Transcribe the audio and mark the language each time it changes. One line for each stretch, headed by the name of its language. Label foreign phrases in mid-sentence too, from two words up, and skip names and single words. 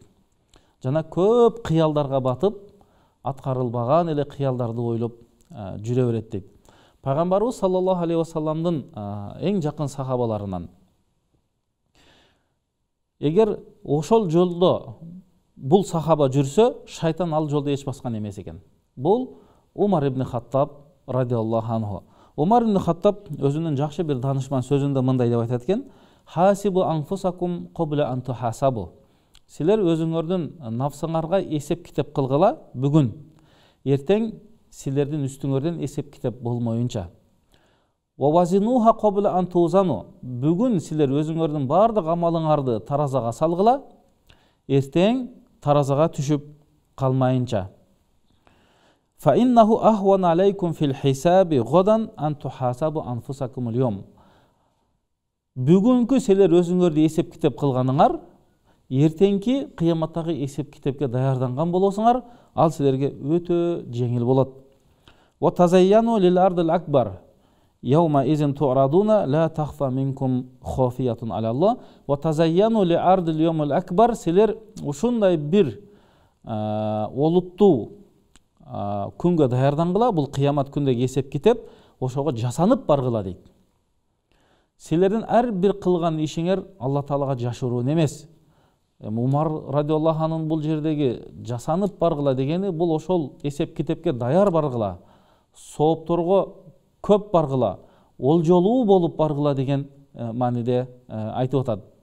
Kyrgyz: Жана көп кыялдарга батып, аткарылбаган эле кыялдарды ойлоп жүрө берет дейт. Пайгамбарыбыз
Arabic: صلى الله عليه وسلم
Kyrgyz: эң жакын сахабаларынан. Эгер ошол жолдо бул сахаба жүрсө, шайтан ал жолдо эч баскан эмес экен. Бул Умар ибн Хаттаб
Arabic: رضي الله عنه.
Kyrgyz: Умар ибн Хаттаб өзүнүн жакшы бир данышман сөзүндө мындай деп айтат экен:
Arabic: "حاسبوا أنفسكم قبل أن تحاسبوا."
Kyrgyz: Силер өзүңөрдүн нафсыңарга эсеп китеп кылгыла бүгүн. Эртең силердин үстүңөрдөн эсеп китеп болмоюнча.
Arabic: وزنوها قبل أن توزنوا.
Kyrgyz: Бүгүн силер өзүңөрдүн бардык амалыңарды таразага салгыла. Эртең таразага түшүп калмайынча.
Arabic: فإنه أهون عليكم في الحساب غدا أن تحاسبوا أنفسكم اليوم.
Kyrgyz: Бүгүнкү силер өзүңөрдү эсеп китеп кылганыңар, эртеңки кыяматтагы эсеп китепке даярданган болосуңар, ал силерге өтө жеңил болот.
Arabic: وتزينوا للعرض الأكبر. يومئذ تعرضون لا تخفى منكم خافية على الله وتزينوا للعرض اليوم الأكبر.
Kyrgyz: Силер ушундай бир олуттуу күнгө даярдангыла, бул кыямат күндөгү эсеп китеп, ошого жасанып баргыла дейт. Силердин ар бир кылган ишиңер Алла Таалага жашыруун эмес. Умар
Arabic: رضي الله عنه
Kyrgyz: бул жердеги жасанып баргыла дегени, бул ошол эсеп китепке даяр баргыла, соопторго көп баргыла, олжолуу болуп баргыла деген мааниде айтып атат.